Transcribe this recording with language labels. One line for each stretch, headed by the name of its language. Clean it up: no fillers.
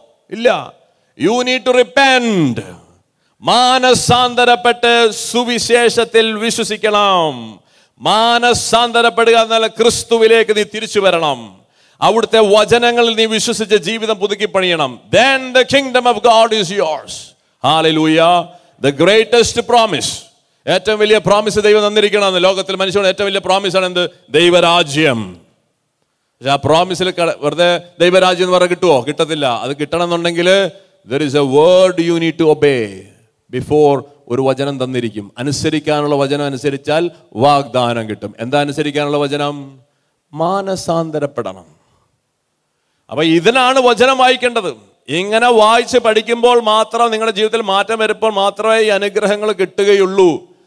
Malayalam: ഇല്ല.
English: You need to repent.
Malayalam: മാനസാന്തരപ്പെട്ട് സുവിശേഷത്തിൽ വിശ്വസിക്കണം. മാനസാന്തരപ്പെടുക എന്നാൽ ക്രിസ്തുവിലേക്ക് നീ തിരിച്ചു വരണം. അവിടുത്തെ വചനങ്ങളിൽ നീ വിശ്വസിച്ച ജീവിതം പുതുക്കി പണിയണം.
English: Then the kingdom of God is yours. Hallelujah. The greatest promise.
Malayalam: ഏറ്റവും വലിയ പ്രോമിസ് ദൈവം തന്നിരിക്കണം. ലോകത്തിൽ മനുഷ്യന് ഏറ്റവും വലിയ പ്രോമിസാണ് എന്ത്? ദൈവരാജ്യം. പക്ഷെ ആ പ്രോമിസിൽ വെറുതെ ദൈവരാജ്യം എന്ന് പറഞ്ഞാൽ കിട്ടുമോ? കിട്ടത്തില്ല. അത് കിട്ടണം എന്നുണ്ടെങ്കിൽ
English: there is a word you need to obey before.
Malayalam: ഒരു വചനം തന്നിരിക്കും. അനുസരിക്കാനുള്ള വചനം അനുസരിച്ചാൽ വാഗ്ദാനം കിട്ടും. എന്താ അനുസരിക്കാനുള്ള വചനം? മാനസാന്തരപ്പെടണം. അപ്പൊ ഇതിനാണ് വചനം വായിക്കേണ്ടത്. ഇങ്ങനെ വായിച്ച് പഠിക്കുമ്പോൾ മാത്രം നിങ്ങളുടെ ജീവിതത്തിൽ മാറ്റം വരുമ്പോൾ മാത്രമേ ഈ അനുഗ്രഹങ്ങൾ കിട്ടുകയുള്ളൂ.